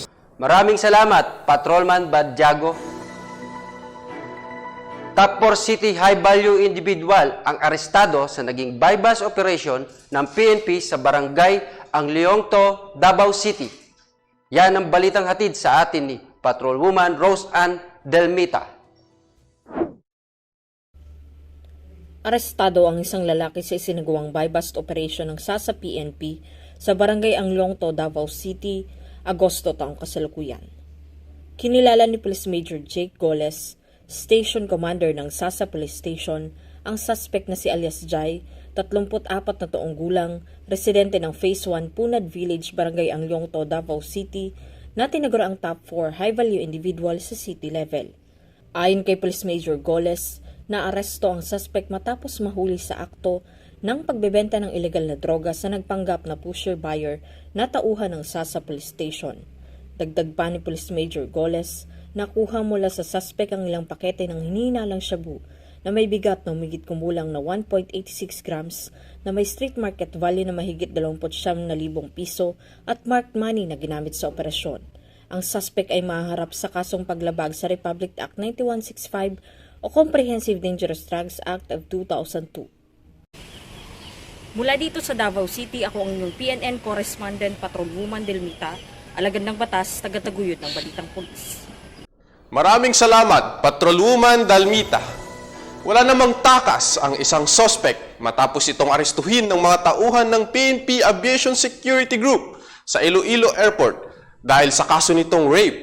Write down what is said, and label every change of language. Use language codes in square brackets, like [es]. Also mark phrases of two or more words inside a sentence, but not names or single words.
[tl] Maraming salamat, Patrolman Badjago. [en] Top 4 City High Value Individual [tl] ang arestado sa naging [en] bypass operation [tl] ng PNP sa barangay Ang Leongto, Davao City. Yan ang balitang hatid sa atin ni Patrolwoman Rose Ann Delmita. Arestado ang isang lalaki sa isinagawang [en] buy-bust operation [tl] ng SA sa PNP sa barangay Ang Leongto, Davao City, Agosto taong kasalukuyan. Kinilala ni Police Major Jake Goles, Station Commander ng Sasa Police Station, ang suspect na si alias Jai, 34 na taong gulang, residente ng Phase 1 Punad Village, barangay Ang Leongto, Davao City, na tinagura ang top 4 [en] high-value individual [tl] sa city level. Ayon kay Police Major Goles, naaresto ang suspect matapos mahuli sa akto ng pagbebenta ng ilegal na droga sa nagpanggap na pusher-buyer na tauhan ng Sasa Police Station. Dagdag pa ni Police Major Goles, nakuha mula sa suspect ang ilang pakete ng hinihinalang shabu na may bigat na humigit kumulang na 1.86 grams na may [en] street market value [tl] na mahigit 29,000 piso at [en] marked money [tl] na ginamit sa operasyon. Ang suspect ay mahaharap sa kasong paglabag sa Republic Act 9165 o Comprehensive Dangerous Drugs Act of 2002. Mula dito sa Davao City, ako ang inyong PNN correspondent Patrolwoman Delmita, alagad ng batas, tagataguyod ng balitang pulis. Maraming salamat, Patrolwoman Dalmita. Wala namang takas ang isang suspect matapos itong arestuhin ng mga tauhan ng PNP Aviation Security Group sa Iloilo Airport dahil sa kaso nitong rape.